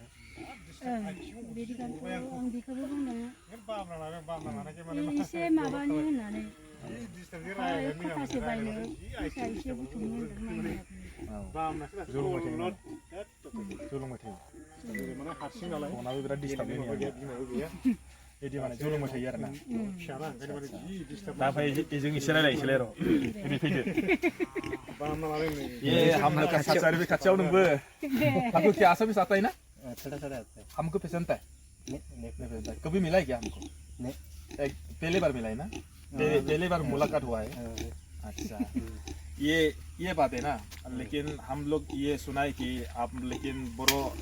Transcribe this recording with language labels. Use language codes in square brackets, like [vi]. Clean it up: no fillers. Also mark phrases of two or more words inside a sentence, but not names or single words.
[brx] बिदिखौथ' आं बेखौबो बुंदों एसे माबानि होननानै खथासे बायनो फैसा एसे बुथुमनो होनदों जौ लोंबाय थायो फनाबो बिराद डिस्टार्ब बिदि माने जौ लोंबाय थायो आरोना दा ओमफ्राय बेजों एसे रायलायनोसैलाय र' दिनै फैदो [hi] ये हम लोग का साचार भी कच्चा नंबो हमको क्या आसामी आता है ना थोड़ा आता है हमको पसंद है नहीं पसंद है कभी मिला है क्या हमको नहीं पहली बार मिला है ना पहली बार मुलाकात हुआ है अच्छा ये बात है ना लेकिन हम लोग ये सुना है कि आप लेकिन बोरो